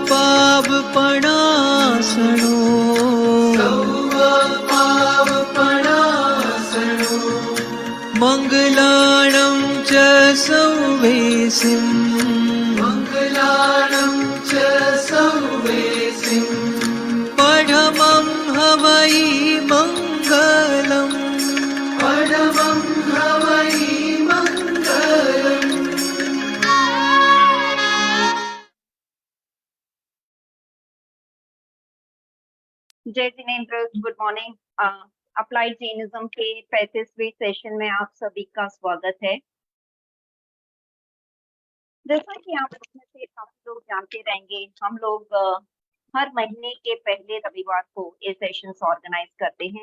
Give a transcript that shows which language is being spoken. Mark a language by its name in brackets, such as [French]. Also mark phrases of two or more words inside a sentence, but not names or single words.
[Prakrit languages] Pavpanasano Sauva Pavpanasano Mangalanam cha Sauvesim Mangalanam cha Sauvesim Padhamam Havai Mangalam Padhamam Havai Mangalam [Hindi] जय जिनेंद्र, [English] good morning. [Hindi] अप्लाइड जैनिज्म के 35वें सेशन में आप सभी का स्वागत है। जैसा कि आप उसमें से काफी लोग जानते रहेंगे, हम लोग हर महीने के पहले रविवार को ये [English] sessions organize [Hindi] करते हैं।